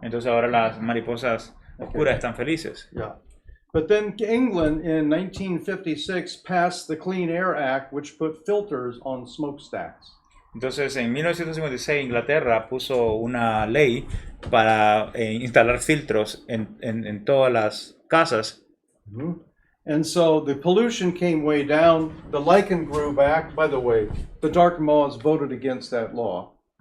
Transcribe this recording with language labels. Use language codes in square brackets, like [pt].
[es] Entonces ahora las mariposas oscuras están felices. [en] Yeah. But then England in 1956 passed the Clean Air Act, which put filters on smokestacks. [es] Entonces en 1956 Inglaterra puso una ley para instalar filtros en todas las casas. Mm-hmm. [en] And so the pollution came way down, the lichen grew back. By the way, the dark moths voted against that law.